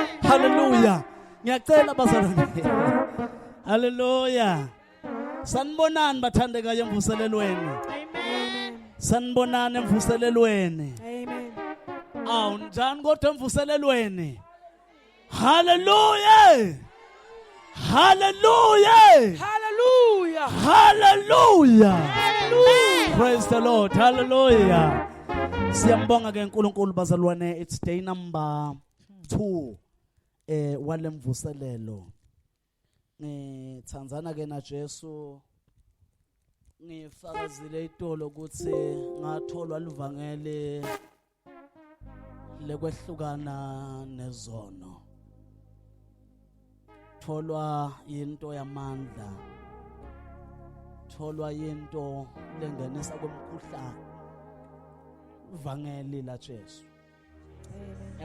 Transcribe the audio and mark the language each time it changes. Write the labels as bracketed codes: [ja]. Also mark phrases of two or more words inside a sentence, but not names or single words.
[zu] Hallelujah. Ngiyacela bazalwane. Hallelujah. Sanibonani bathandekayo emvuselelweni. Amen. Sanibonani emvuselelweni. Amen. Awu njani kodwa emvuselelweni? Hallelujah. Hallelujah. Hallelujah. Hallelujah. Hallelujah. [en] Praise the Lord. [zu] Hallelujah. Siyambonga ke uNkulunkulu bazalwane. [en] It's day number 2 [zu] wale mvuselelo. [ss] Ngithandzana ke na Jesu. Ngifakazile itolo ukuthi ngatholwa livangeli lekwehlukana nezono. Tholwa into yamandla. Tholwa into lengenisa kwemkhuhlane. Ivangeli la Jesu. Amen.